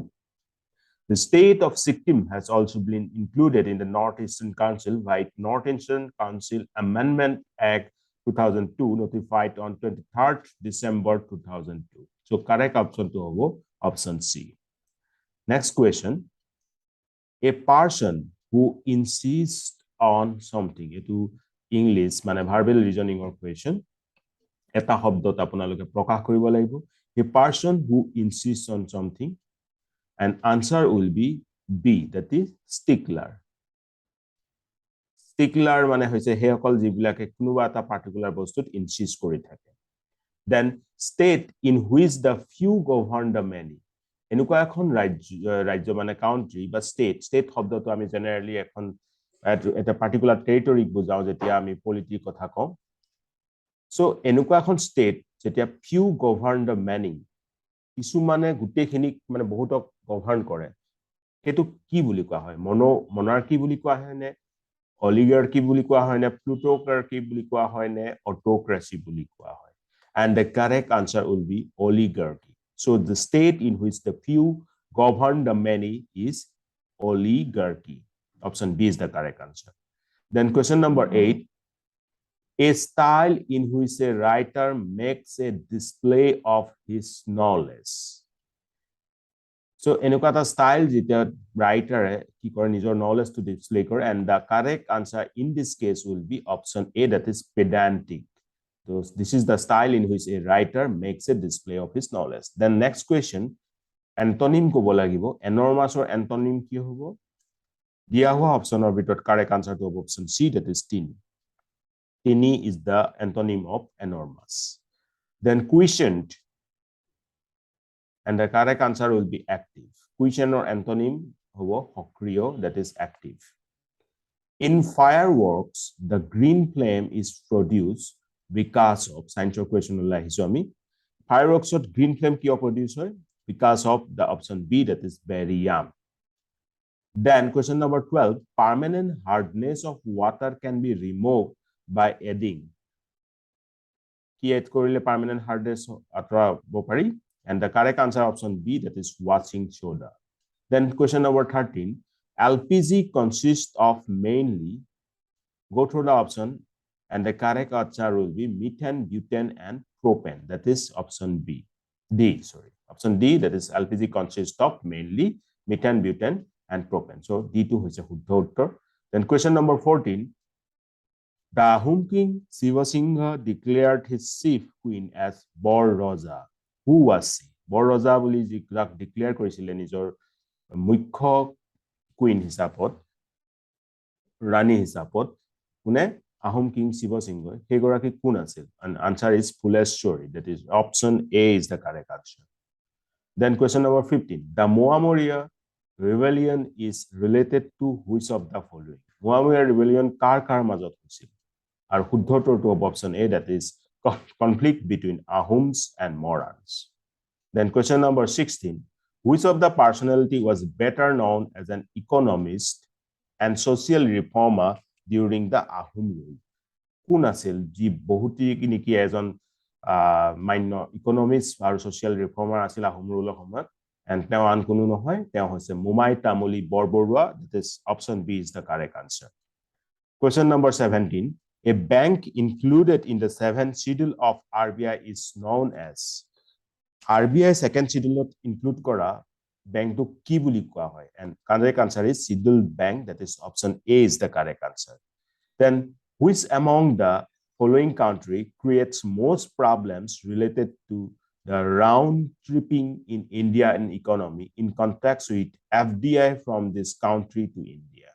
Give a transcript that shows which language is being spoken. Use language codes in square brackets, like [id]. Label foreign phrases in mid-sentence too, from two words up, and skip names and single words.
[en] The state of Sikkim has also been included in the North-Eastern Council by North-Eastern Council Amendment Act 2002 notified on 23rd December 2002. So correct option to option C. Next question, a person who insists on something, etu English মানে verbal reasoning or question, [as] eta শব্দত আপোনালোকে প্ৰকাশ কৰিব লাগিব, [en] a person who insists on something, and answer will be B, that is stickler. [as] Stickler মানে হৈছে হেসকল যিবিলাকে কোনোবা এটা পাৰ্টিকুলাৰ বস্তুত ইনসিস্ট কৰি থাকে. [en] Then state in which the few govern the many. [as] এনেকুৱা এখন ৰাজ্য মানে কাউন্ট্ৰি বা স্টেট শব্দটো আমি জেনাৰেলি এখন এটা পাৰ্টিকুলাৰ টেৰিটৰিক বুজাও যেতিয়া আমি পলিটিৰ কথা কওঁ সো এনেকুৱা এখন স্টেট যেতিয়া [en] few govern the many [as] কিছু মানে গুটেখিনিক মানে বহুতক গভৰ্ণ কৰে হেতু কি বুলি কোৱা হয় মনাৰ্কি বুলি কোৱা হয় নে অলিগাৰ্কি বুলি কোৱা হয় নে প্লুটোক্ৰাৰ্কি বুলি কোৱা হয় নে অটোক্ৰেসি বুলি কোৱা হয় [en] and the correct answer will be oligarchy. So the state in which the few govern the many is oligarchy. Option B is the correct answer. Then question number 8, a style in which a writer makes a display of his knowledge. So [as] এনেকুৱা এটা style যেতিয়া writer কি কৰে নিজৰ [en] knowledge to display কৰে and the correct answer in this case will be option A, that is pedantic. So this is the style in which a writer makes a display of his knowledge. Then next question, antonym [as] কব লাগিব, [en] enormous or antonym [as] কি হ'ব দিয়া হোৱা অপচনৰ ভিতৰত [en] correct answer to option C, that is tiny. Tiny is the antonym of enormous. Then quiescent, and the correct answer will be active. Quiescent or antonym [as] হ'ব সক্ৰিয়, [en] that is active. In fireworks, the green flame is produced because of science question [as] আহিছো আমি [en] fireworks of green flame [as] কিয় produce হয় [en] because of the option B, that is barium. Then question number 12, permanent hardness of water can be removed by adding [as] কি এড কৰিলে [en] permanent hardness [as] আঁতৰাব পাৰি [en] and the correct answer option B, that is washing soda. Then question number 13, LPG consists of mainly, go through the option and the correct answer will be methane, butane, and propane. That is option option D, that is LPG consists of mainly methane, butane, and propane. So D2 is a [as] শুদ্ধ উত্তৰ. [en] Then question number 14, the Ahom king Sivasingha declared his chief queen as Bor Raja. Who was she? [as] Bor Raja বুলি যিবিলাক declare কৰিছিলে নিজৰ মুখ্য queen হিচাপত ৰাণী হিচাপত কোনে Ahom king Sivasingha সেইগৰাকী কোন আছিল? [en] And answer is Phuleshwari, that is option A is the correct answer. Then question number 15, the Moamoria rebellion is related to which of the following? Moamoria rebellion [as] কাৰ মাজত হৈছিল? আৰু শুদ্ধ উত্তৰটো হ'ব [en] option A, that is conflict between Ahoms and Morans. Then question number 16, which of the personality was better known as an economist and social reformer during the Ahom rule? [as] কোন আছিল যি বহুতি নেকি এজন মান্য ইকোনমিক্স আৰু সোশ্যাল ৰিফৰ্মাৰ আছিল আহোম ৰুলৰ সময়ত and তেওঁ আন কোনো নহয় তেওঁ হৈছে মুমাই তামুলী বৰবৰুৱা. [en] That is option B is the correct answer. Question number 17, a bank included in the 7th schedule of RBI is known as RBI second schedule include [as] কৰা বেংকটো কি বুলি কোৱা হয় [en] and correct answer is scheduled bank. That is option A is the correct answer. Then which among the following country creates most problems related to the round tripping in India and economy in context with FDI from this country to India?